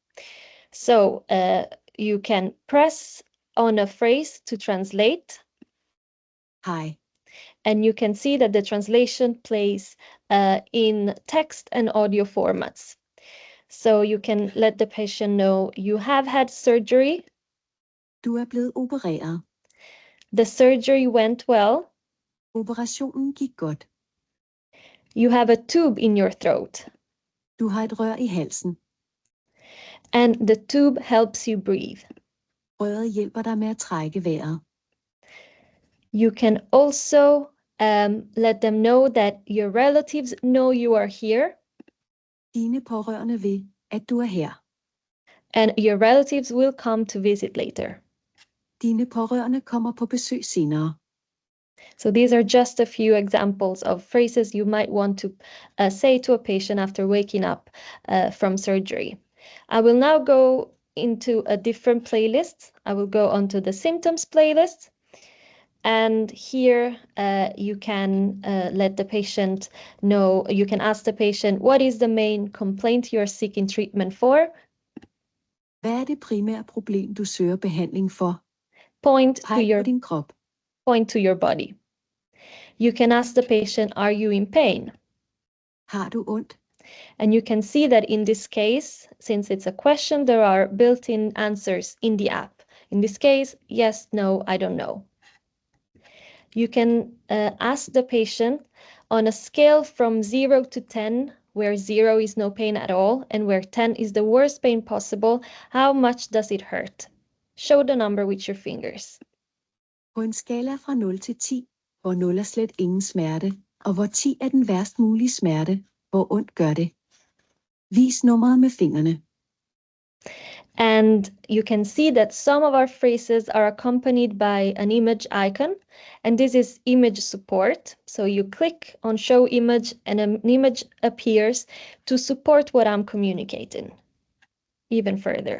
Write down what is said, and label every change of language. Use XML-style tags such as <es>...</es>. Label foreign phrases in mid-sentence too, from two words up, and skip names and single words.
<en>So you can press on a phrase to translate. Hi. And you can see that the translation plays in text and audio formats. So you can let the patient know you have had surgery.</en> <da>Du blevet opereret.</da> <en>The surgery went well.</en> <da>Operationen gik godt.</da> <en>You have a tube in your throat.</en> <da>Du har et rør i halsen.</da> <en>And the tube helps you breathe.</en> <da>Røret hjælper dig med at trække vejret.</da> <en>You can also let them know that your relatives know you are here.</en> <da>Dine pårørende ved, at du er her.</da> <en>And your relatives will come to visit later.</en> <da>Dine pårørende kommer på besøg senere.</da> <en>So these are just a few examples of phrases you might want to say to a patient after waking up from surgery. I will now go into a different playlist. I will go onto the symptoms playlist. And here you can let the patient know, you can ask the patient, what is the main complaint you're seeking treatment for?</en> <da>Hvad det primære problem, du søger behandling for?</da> <en>Point to</en> <da>Peg på din krop.</da> <en>Point to your body. You can ask the patient, are you in pain?</en> <da>Har du ondt?</da> <en>And you can see that in this case, since it's a question, there are built-in answers in the app. In this case, yes, no, I don't know. You can ask the patient on a scale from 0 to 10, where 0 is no pain at all, and where 10 is the worst pain possible, how much does it hurt? Show the number with your fingers.</en> <da>På en skala fra 0 til 10, hvor 0 er slet ingen smerte, og hvor 10 er den værst mulige smerte, hvor ondt gør det? Vis nummeret med fingrene.</da> <en>And you can see that some of our phrases are accompanied by an image icon, and this is image support. So you click on show image and an image appears to support what I'm communicating even further.</en>